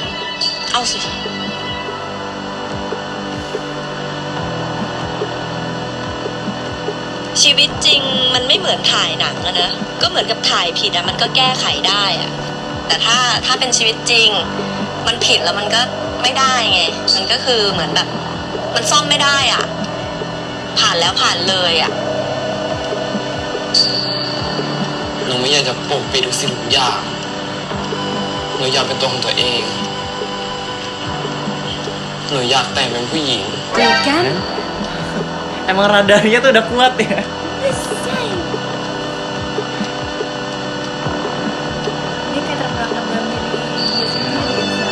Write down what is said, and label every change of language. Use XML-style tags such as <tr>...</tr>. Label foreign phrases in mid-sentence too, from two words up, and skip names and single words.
<th>เอาสิชีวิตจริงมันไม่เหมือนถ่ายหนังอะนะก็เหมือนกับถ่ายผิดอะมันก็แก้ไขได้อะแต่ถ้าเป็นชีวิตจริงมันผิดแล้วมันก็ไม่ได้ไงมันก็คือเหมือนแบบมันซ่อมไม่ได้อะผ่านแล้วผ่านเลยอะ หนูไม่อยากจะปกปิดทุกสิ่งทุกอย่างหนูอยากเป็นตัวของตัวเองหนูอยากแต่งเป็นผู้หญิง</th> <id>Tuh kan? Emang radarnya tuh udah kuat ya. Dia kayak terbang-terbang gini. Biasanya dia</id>